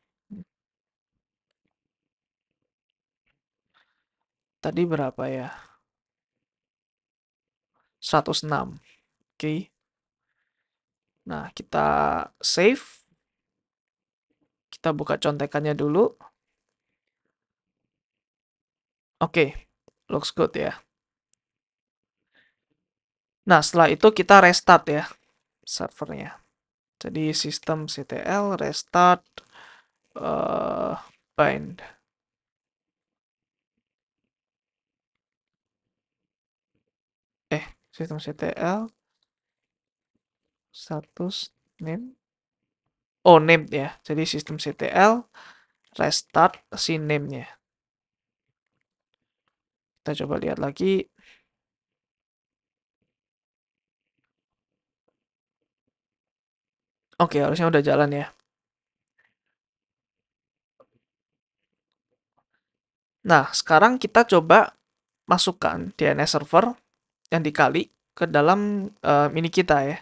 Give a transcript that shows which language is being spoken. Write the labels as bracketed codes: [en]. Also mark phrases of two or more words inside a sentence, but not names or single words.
[id] Tadi berapa ya? 106. Oke. Nah, kita save. Kita buka contekannya dulu. Oke, [en] looks good ya. [id] Nah, setelah itu kita restart ya servernya. Jadi sistem ctl restart bind. Sistem ctl status name. Oh, name ya. Jadi sistem ctl restart si name-nya. Kita coba lihat lagi. Oke, harusnya udah jalan ya. Nah, sekarang kita coba masukkan [en] DNS server [id] yang dikali ke dalam mini kita ya.